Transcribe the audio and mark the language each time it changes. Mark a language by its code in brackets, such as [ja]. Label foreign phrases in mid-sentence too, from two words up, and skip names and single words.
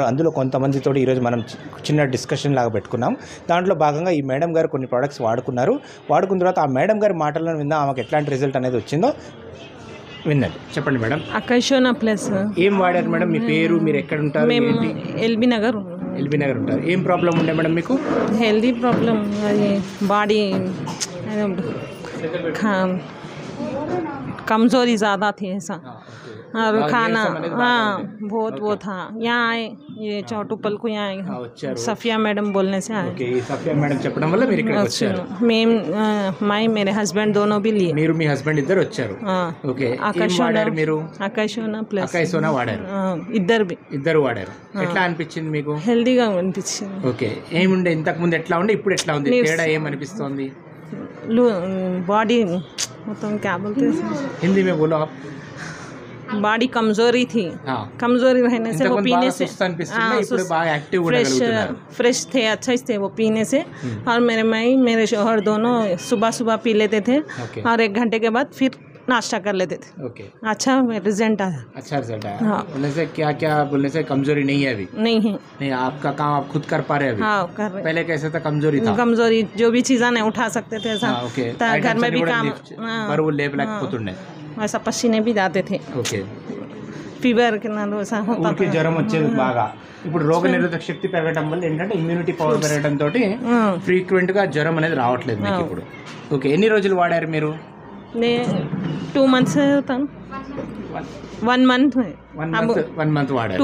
[te] అందులో కొంతమందితో ఈరోజు మనం చిన్న డిస్కషన్ లాగా పెట్టుకున్నాం. దాంట్లో భాగంగా ఈ మేడం గారు కొన్ని ప్రోడక్ట్స్ వాడుకున్న తర్వాత ఆ మేడం గారి మాటలను విందా ఆమెకు ఎట్లాంటి రిజల్ట్ అనేది వచ్చిందో వినండి. చెప్పండి మేడం. అకైషోనా ప్లస్ ఏం వాడారు మేడం? మీ పేరు, మీరు ఎక్కడ ఉంటారు? ఎల్బీ నగర్ ఉంటారు. ఏం ప్రాబ్లం ఉండే మేడం మీకు? [en] healthy problem, [hi] बॉडी कमज़ोरी ज़्यादा थी ऐसा, और खाना बहुत वो था. यहाँ आए, ये चौटुपल को यहाँ आए, सफिया मैडम बोलने से आए. [te] సఫియా మేడం చెప్పడం వల్ల మీరు ఇక్కడికి వచ్చారు. [hi] मैं मेरे हस्बैंड दोनों भी लिए. [te] మీరు మీ హస్బెండ్ ఇద్దరు వచ్చారు. ఓకే. మీరు అకైషోనా ప్లస్ అకైషోనా వాడారు. ఇద్దరు వాడారు. ఎట్లా అనిపించింది మీకు? హెల్దీగా అనిపించింది. ఓకే. ఏముండే ఇంతకు ముందు ఎట్లా ఉండే, ఇప్పుడు ఎట్లా ఉంది? తేడా ఏమనిపిస్తోంది? [hi] बॉडी मतलब क्या बोलते हैं, हिंदी में बोलो आप. बॉडी कमजोरी थी. कमजोरी रहने से वो पीने से फ्रेश थे, अच्छे से वो पीने से. और मेरे शौहर दोनों सुबह सुबह पी लेते थे और 1 घंटे के बाद फिर नाश्ता कर लेते थे. ओके. अच्छा रिजल्ट आया. अच्छा रिजल्ट आया. हाँ. बोलने से क्या बोलने से कमजोरी नहीं है अभी? नहीं है. नहीं, आपका काम आप खुद कर पा रहे हैं अभी? हाँ, कर रहे. पहले कैसे था? कमजोरी था. कमजोरी, जो भी चीज़ें नहीं उठा सकते थे ऐसा. ओके. घर में भी काम पर वो लेपलेకపోతుండే, ऐसा पसीने भी जाते थे. [te] ఓకే. ఫీవర్ కింద [hi] ऐसा होता [te] ఊరికి జ్వరం వచ్చేది బాగా. ఇప్పుడు రోగ నిరోధక శక్తి పెరగడం వల్ల ఏంటంటే [en] immunity power [te] పెరగడం తోటి ఫ్రీక్వెంట్ గా జ్వరం అనేది రావట్లేదు మీకు ఇప్పుడు. ఓకే. ఎన్ని రోజులు వాడారు మీరు? [hi] 2 months होता, 1 month. [te] 1 month వాడారు.